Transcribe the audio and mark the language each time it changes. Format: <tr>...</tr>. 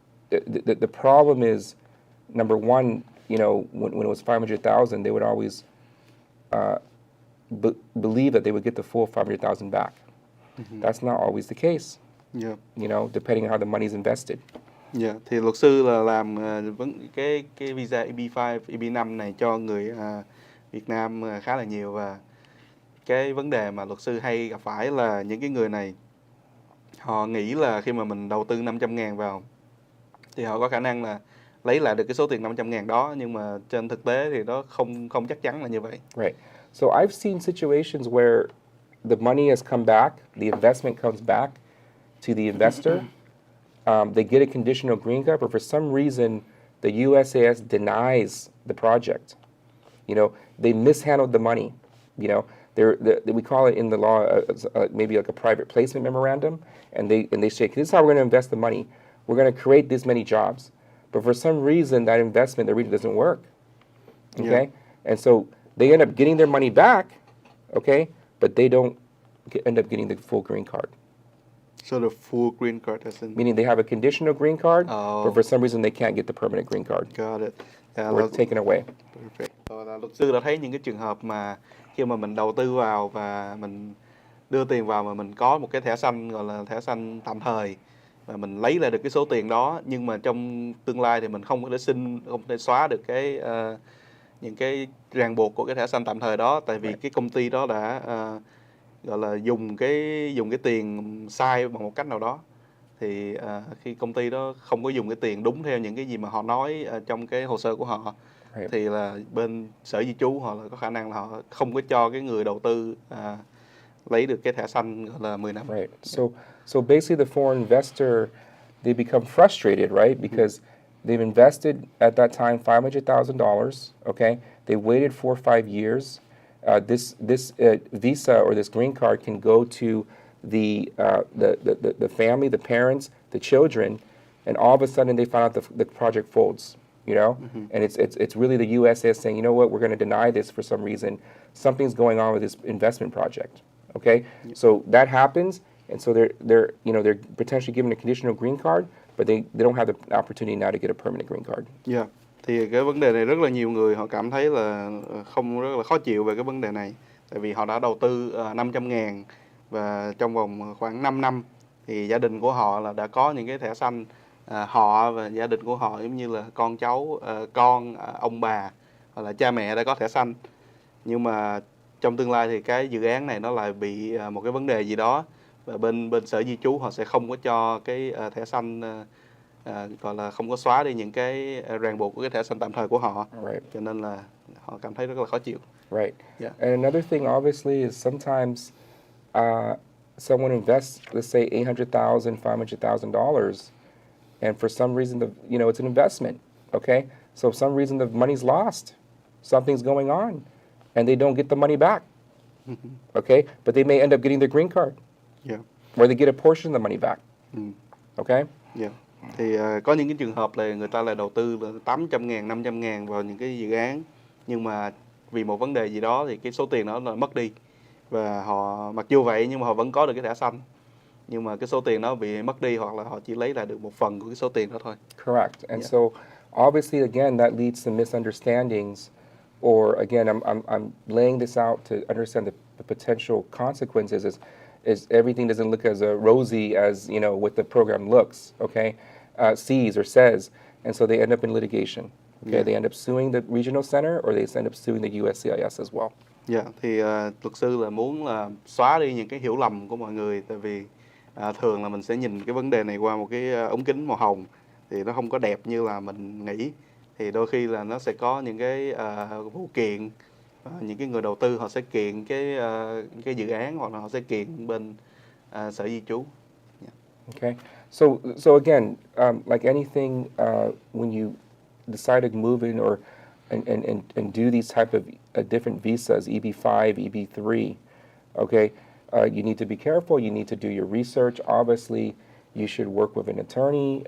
<en>The problem is, number one, when it was 500,000, they would always believe that they would get the full 500,000 back. That's not always the case. Yeah. Depending on how the money is invested. Yeah.</en> <vi>Thì luật sư là làm cái visa EB5, EB5 này cho người Việt Nam khá là nhiều, và cái vấn đề mà luật sư hay gặp phải là những cái người này họ nghĩ là khi mà mình đầu tư 500.000 vào thì họ có khả năng là lấy lại được cái số tiền 500.000 đó, nhưng mà trên thực tế thì nó không chắc chắn là như vậy.</vi> <en>Right. So I've seen situations where the money has come back, the investment comes back to the investor. They get a conditional green card, but for some reason, the USAS denies the project. They mishandled the money. We call it in the law maybe like a private placement memorandum, and they say, this is how we're going to invest the money. We're going to create this many jobs. But for some reason, that investment, the region doesn't work. Okay? Yeah. And so they end up getting their money back, okay? But they don't end up getting the full green card. So the full green card isn't... Meaning they have a conditional green card, but for some reason they can't get the permanent green card. Got it. Or it's taken away. Perfect.</en> <vi>Luật sư đã thấy những cái trường hợp mà khi mà mình đầu tư vào và mình đưa tiền vào mà mình có một cái thẻ xanh, gọi là thẻ xanh tạm thời, và mình lấy lại được cái số tiền đó, nhưng mà trong tương lai thì mình không thể xóa được những cái ràng buộc của cái thẻ xanh tạm thời đó, tại vì cái công ty đó đã gọi là dùng cái tiền sai bằng một cách nào đó. Thì khi công ty đó không có dùng cái tiền đúng theo những cái gì mà họ nói trong cái hồ sơ của họ, thì là bên sở di trú họ là có khả năng là họ không có cho cái người đầu tư lấy được cái thẻ xanh gọi là 10 năm.</vi> <en>Right. So basically the foreign investor, they become frustrated, right? Because they've invested at that time $500,000, okay? They waited 4 or 5 years. This visa or this green card can go to the family, the parents, the children, and all of a sudden they find out the project folds, and it's really the USS saying, you know what, we're going to deny this for some reason. Something's going on with this investment project, okay? So that happens, and so they're potentially given a conditional green card, but they don't have the opportunity now to get a permanent green card. Yeah.</en> <vi>Thì cái vấn đề này rất là nhiều người họ cảm thấy là rất là khó chịu về cái vấn đề này, tại vì họ đã đầu tư 500.000 và trong vòng khoảng 5 năm thì gia đình của họ là đã có những cái thẻ xanh, họ và gia đình của họ giống như là con cháu, ông bà hoặc là cha mẹ đã có thẻ xanh, nhưng mà trong tương lai thì cái dự án này nó lại bị một cái vấn đề gì đó, và bên sở di trú họ sẽ không có cho cái thẻ xanh, gọi là không có xóa đi những cái ràng buộc của cái thẻ xanh tạm thời của họ.</vi> <en>Right.</en> <vi>Cho nên là họ cảm thấy rất là khó chịu.</vi> <en>Right. Yeah. And another thing obviously is sometimes someone invests, let's say $800,000, $500,000, and for some reason it's an investment, okay? So for some reason the money's lost, something's going on, and they don't get the money back, okay? But they may end up getting their green card, or they get a portion of the money back, okay? Yeah.</en> <vi>Thì có những cái trường hợp là người ta lại đầu tư là 800.000, 500.000 vào những cái dự án, nhưng mà vì một vấn đề gì đó thì cái số tiền đó là mất đi, và họ mặc dù vậy nhưng mà họ vẫn có được cái thẻ xanh, nhưng mà cái số tiền đó bị mất đi, hoặc là họ chỉ lấy lại được một phần của cái số tiền đó thôi.</vi> <en>Correct. And so obviously again that leads to misunderstandings, or again I'm laying this out to understand the potential consequences is everything doesn't look as rosy as what the program looks, okay, sees or says, and so they end up in litigation. Okay, Yeah. they end up suing the regional center, or they end up suing the USCIS as well.</en> <vi>Dạ, thì luật sư là muốn là xóa đi những cái hiểu lầm của mọi người, tại vì thường là mình sẽ nhìn cái vấn đề này qua một cái ống kính màu hồng thì nó không có đẹp như là mình nghĩ, thì đôi khi là nó sẽ có những cái vụ kiện, những cái người đầu tư họ sẽ kiện cái dự án, hoặc là họ sẽ kiện bên sở di trú.</vi> <en>Yeah. Okay, so again, like anything, when you decide to move in or and do these type of different visas, EB-5, EB-3, okay, you need to be careful. You need to do your research. Obviously, you should work with an attorney.</en>